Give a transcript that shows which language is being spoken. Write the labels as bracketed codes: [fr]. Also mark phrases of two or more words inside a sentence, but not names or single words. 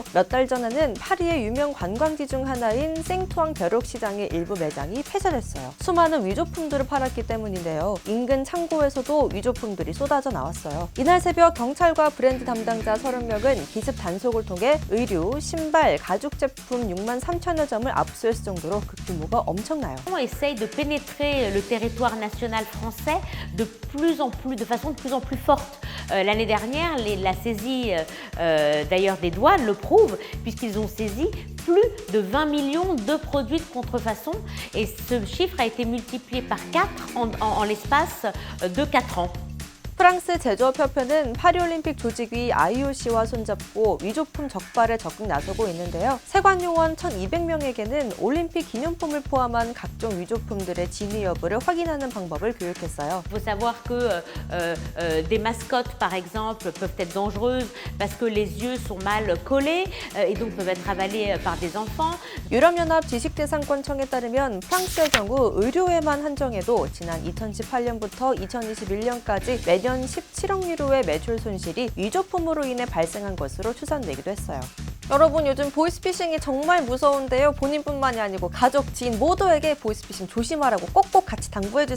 [ko] 몇 달 전에는 파리의 유명 관광지 중 하나인 생투앙 벼룩시장의 일부 매장이 폐쇄됐어요. 수많은 위조품들을 팔았기 때문인데요. 인근 창고에서도 위조품들이 쏟아져 나왔어요. 이날 새벽 경찰과 브랜드 담당자 30명은 기습 단속을 통해 의류, 신발, 가죽 제품 6만 3천여 점을 압수했을 정도로 그 규모가 엄청나요. [fr] On essaye de pénétrer le territoire national français de façon de plus en plus forte. L'année dernière, la saisie d'ailleurs des douanes le prouve, puisqu'ils ont saisi plus de 20 millions de produits de contrefaçon et ce chiffre a été multiplié par 4 en l'espace de 4 ans. [ko] 프랑스 제조업협회는 파리올림픽 조직위 IOC와 손잡고 위조품 적발에 적극 나서고 있는데요. 세관요원 1,200명에게는 올림픽 기념품을 포함한 각종 위조품들의 진위 여부를 확인하는 방법을 교육했어요. [fr] Il faut savoir que des mascottes, par exemple, peuvent être dangereuses parce que les yeux sont mal collés et donc peuvent être avalés par des enfants. [ko] 유럽연합 지식재산권청에 따르면 프랑스의 경우 의료에만 한정해도 지난 2018년부터 2021년까지 매년 17억 유로의 매출 손실이 위조품으로 인해 발생한 것으로 추산되기도 했어요. 여러분, 요즘 보이스피싱이 정말 무서운데요. 본인뿐만이 아니고 가족, 지인 모두에게 보이스피싱 조심하라고 꼭꼭 같이 당부해주세요.